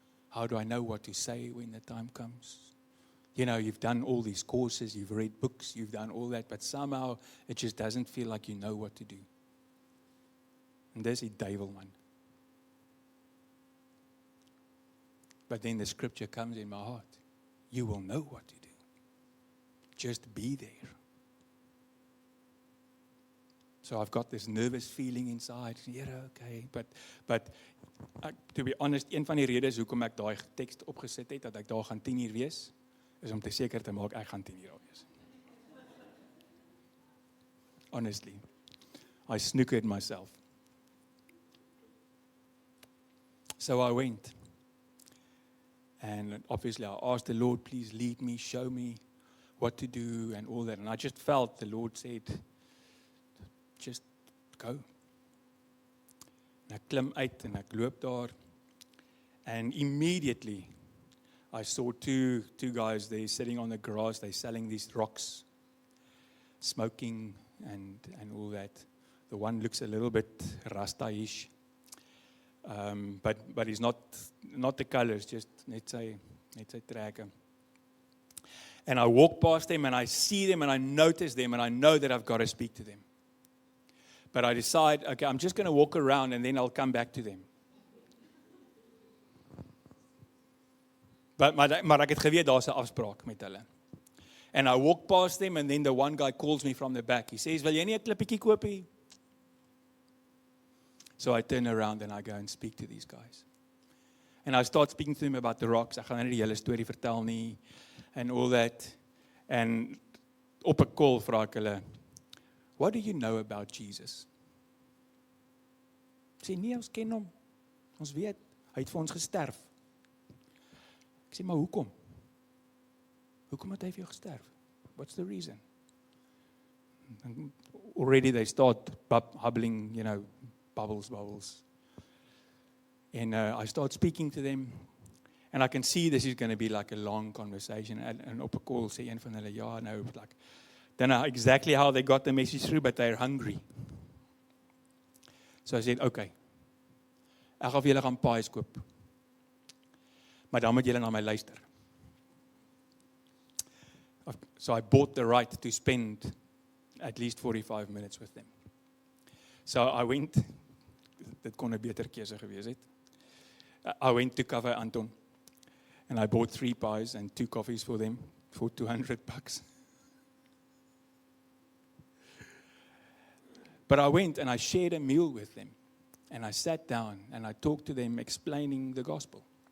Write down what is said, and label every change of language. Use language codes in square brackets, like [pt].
[en] How do I know what to say when the time comes? You've done all these courses, you've read books, you've done all that, but somehow it just doesn't feel like you know what to do. And there's a devil, man. But then the scripture comes in my heart. You will know what to do. Just be there. So I've got this nervous feeling inside. Yeah, okay. But to be honest, [af] een van die redes hoekom ek daai teks opgesit het dat ek daar gaan 10 uur wees, is om te seker te maak ek gaan 10 uur daar wees. [en] Honestly, I snookered myself. So I went. And obviously I asked the Lord, please lead me, show me what to do and all that. And I just felt the Lord said, just go. [af] En ek klim uit en ek loop daar. [en] And immediately I saw two guys there sitting on the grass. They're selling these rocks, smoking and all that. The one looks a little bit Rasta-ish. But he's not the colors, just [af] net sy trekke. [en] And I walk past them and I see them and I notice them and I know that I've got to speak to them. But I decide, okay, I'm just going to walk around and then I'll come back to them. [af] Maar ek het geweet daar's 'n afspraak met hulle. [en] And I walk past them and then the one guy calls me from the back. He says, [af] "Wil jy nie 'n klippietjie koopie?" [en] So I turn around and I go and speak to these guys. And I start speaking to them about the rocks. [af] Ek gaan nie die hele storie vertel nie [en] and all that. [af] And op 'n call vra ek hulle, [en] "What do you know about Jesus?" [af] Ek sê, "Nee, ons ken hom. Ons weet, hy het vir ons gesterf." Ek sê, "Maar hoekom? Hoekom het hy vir jou gesterf? [en] What's the reason?" And already they start hubbling, bubbles. And I start speaking to them. And I can see this is going to be like a long conversation. And [af] op 'n call sê een van hulle, [en] "Ja, no, like, don't know exactly how they got the message through, but they're hungry." So I said, "Okay, [af] ek gaan vir julle gaan pies koop. Maar dan moet julle na my luister." [en] So I bought the right to spend at least 45 minutes with them. So I went, [af] dit kon 'n beter keuse gewees het. [en] I went to Cafe Anton and I bought 3 pies and 2 coffees for them for $200. But I went and I shared a meal with them. And I sat down and I talked to them explaining the gospel.